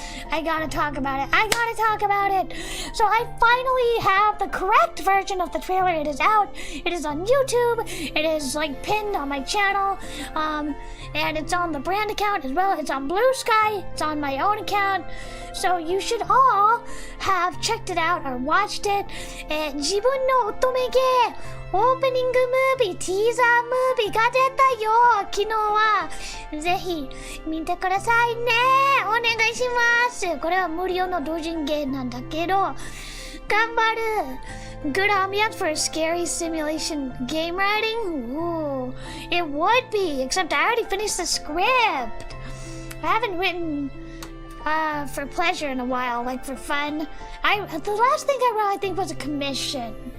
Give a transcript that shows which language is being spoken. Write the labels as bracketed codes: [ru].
[en] I gotta talk about it. So I finally have the correct version of the trailer. It is out. It is on YouTube. It is like pinned on my channel. And it's on the brand account as well. It's on Blue Sky. It's on my own account. So you should all have checked it out or watched it. [ja] 自分の乙女ゲーオープニングムービー、ティーザームービーが出たよ。昨日はぜひ見てくださいね。お願いします。これは無料の同人ゲーなんだけど、頑張る。 [en] Good ambiance for a scary simulation game writing? Ooh, it would be, except I already finished the script. I haven't written for pleasure in a while, like for fun. The last thing I wrote, I think, was a commission.